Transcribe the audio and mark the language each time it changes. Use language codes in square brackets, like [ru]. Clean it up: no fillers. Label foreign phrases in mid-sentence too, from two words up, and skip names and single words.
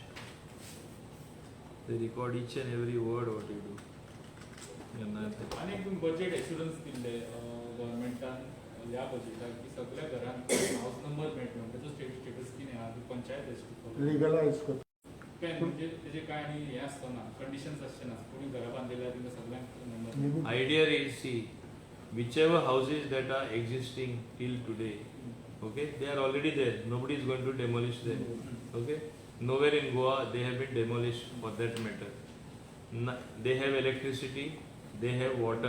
[en] They record each and every word what you do. [kok] आणि एक [en] budget assurance [kok] दिल्ले गव्हर्नमेंटान ह्या बजेटाक की सगळ्या घरांक [en] house number [kok] मेळटलो ताचो स्टेटस कितें आहा ती पंचायत अशी लिगलाइज करता. म्हणजे तेजे काय आनी हें आसतना कंडिशन्स आसचे ना कोणी घरा बांदिल्या तेंकां सगळ्यांक नंबर [en] Idea is, see, whichever houses that are existing till today, okay, they are already there. Nobody is going to demolish them. Okay, nowhere in Goa they have been demolished for that matter. They have electricity, they have water.